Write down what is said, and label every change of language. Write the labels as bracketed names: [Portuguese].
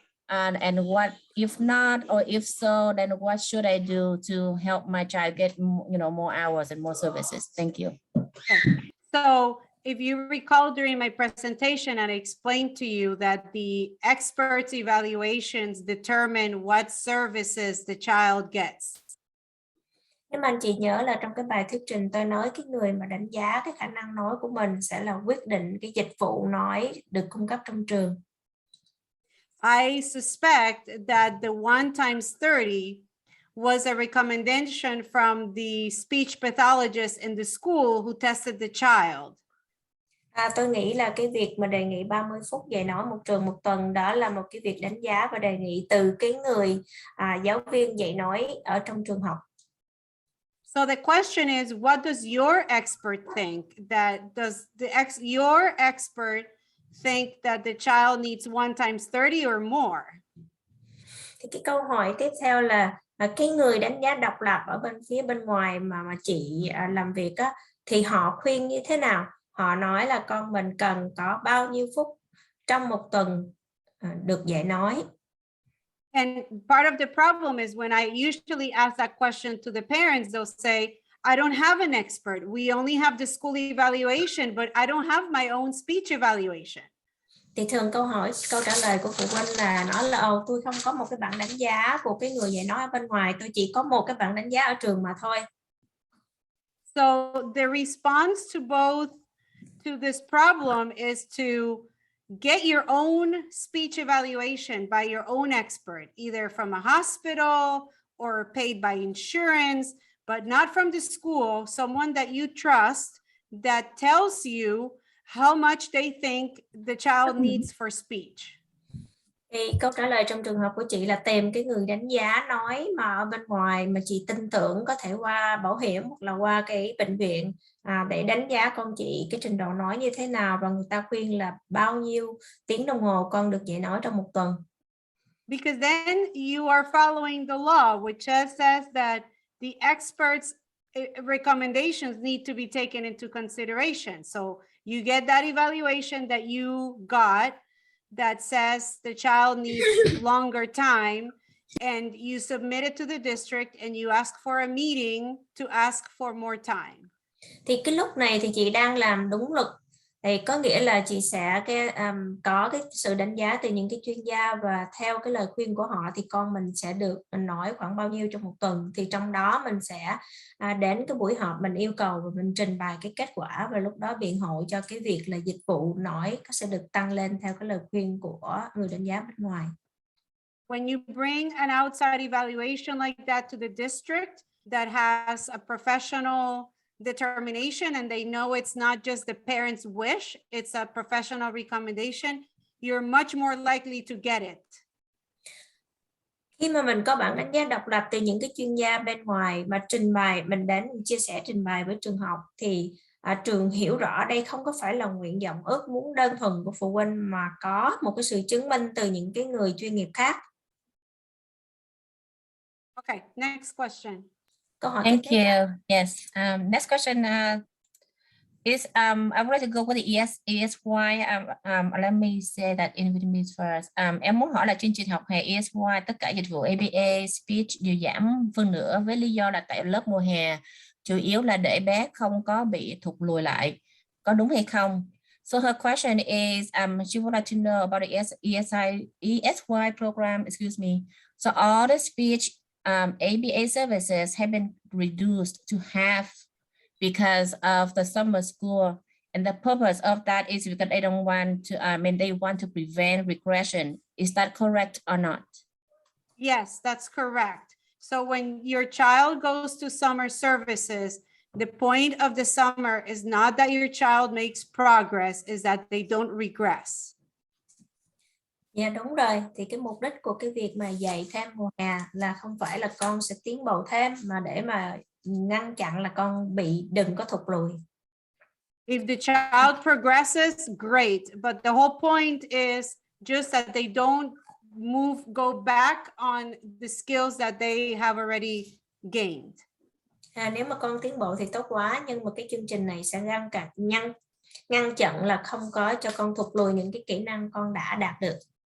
[English] And what if not, or if so, then what should I do to help my child get more hours and more services? Thank you. Okay. So if you recall during my presentation, I explained to you that the experts' evaluations determine what services the child gets. [Vietnamese] Nhưng mà anh chị nhớ là trong cái bài thuyết trình tôi nói cái người mà đánh giá cái khả năng nói của mình sẽ là quyết định cái dịch vụ nói được cung cấp trong trường. [English] I suspect that the 1 times 30 was a recommendation from the speech pathologist in the school who tested the child. [Vietnamese] Tôi nghĩ là cái việc mà đề nghị 30 phút dạy nói một trường một tuần đó là một cái việc đánh giá và đề nghị từ cái người giáo viên dạy nói ở trong trường học. [English] So the question is, what does your expert think? Your expert think that the child needs 1 times 30 or more? [Vietnamese] Thì cái câu hỏi tiếp theo là cái người đánh giá độc lập ở bên phía bên ngoài mà chị làm việc á, thì họ khuyên như thế nào? Họ nói là con mình cần có bao nhiêu phút trong một tuần được dạy nói. [English] And part of the problem is when I usually ask that question to the parents, they'll say, I don't have an expert. We only have the school evaluation, but I don't have my own speech evaluation. [Vietnamese] Thì thường câu trả lời của phụ huynh là nói là tôi không có một cái bảng đánh giá của cái người dạy nói ở bên ngoài, tôi chỉ có một cái bảng đánh giá ở trường mà thôi. [English] So the response to this problem is to get your own speech evaluation by your own expert, either from a hospital or paid by insurance, but not from the school, someone that you trust that tells you how much they think the child needs for speech. [Vietnamese] Thì câu trả lời trong trường hợp của chị là tìm cái người đánh giá nói mà ở bên ngoài mà chị tin tưởng, có thể qua bảo hiểm hoặc là qua cái bệnh viện để đánh giá con chị cái trình độ nói như thế nào, và người ta khuyên là bao nhiêu tiếng đồng hồ con được dạy nói trong một tuần. [English] Because then you are following the law, which says that the experts' recommendations need to be taken into consideration. So you get that evaluation that you got that says the child needs longer time, and you submit it to the district and you ask for a meeting to ask for more time. [Vietnamese] Thì cái lúc này thì chị đang làm đúng luật, thì có nghĩa là chị sẽ có cái sự đánh giá từ những cái chuyên gia, và theo cái lời khuyên của họ thì con mình sẽ được nói khoảng bao nhiêu trong một tuần. Thì trong đó mình sẽ đến cái buổi họp, mình yêu cầu và mình trình bày cái kết quả, và lúc đó biện hộ cho cái việc là dịch vụ nói sẽ được tăng lên theo cái lời khuyên của người đánh giá bên ngoài. [English] When you bring an outside evaluation like that to the district that has a professional determination, and they know it's not just the parents' wish, it's a professional recommendation, you're much more likely to get it. [Vietnamese] Khi mà mình có bảng đánh giá độc lập từ những cái chuyên gia bên ngoài mà trình bày, mình đến chia sẻ trình bày với trường học, thì trường hiểu rõ đây không có phải là nguyện vọng ước muốn đơn thuần của phụ huynh, mà có một cái sự chứng minh từ những cái người chuyên nghiệp khác. [English] Okay, next question. [Vietnamese] Câu hỏi [English] Thank you. Yes. Next question is I would like to go with the ESY. Let me say that in Vietnamese first. [Vietnamese] Em muốn hỏi là chương trình học hè ESY, tất cả dịch vụ ABA, speech đều giảm phân nửa với lý do là tại lớp mùa hè chủ yếu là để bé không có bị thụt lùi lại. Có đúng hay không? [English] So her question is, she would like to know about the ESY program. Excuse me. So all the speech ABA services have been reduced to half because of the summer school, and the purpose of that is because they don't want to. They want to prevent regression. Is that correct or not? Yes, that's correct. So when your child goes to summer services, the point of the summer is not that your child makes progress, is that they don't regress. [Vietnamese] Dạ đúng rồi, thì cái mục đích của cái việc mà dạy thêm mùa hè là không phải là con sẽ tiến bộ thêm, mà để mà ngăn chặn là con đừng có thụt lùi. [English] If the child progresses, great, but the whole point is just that they don't go back on the skills that they have already gained. [Vietnamese] Nếu mà con tiến bộ thì tốt quá, nhưng mà cái chương trình này sẽ ngăn chặn là không có cho con thụt lùi những cái kỹ năng con đã đạt được.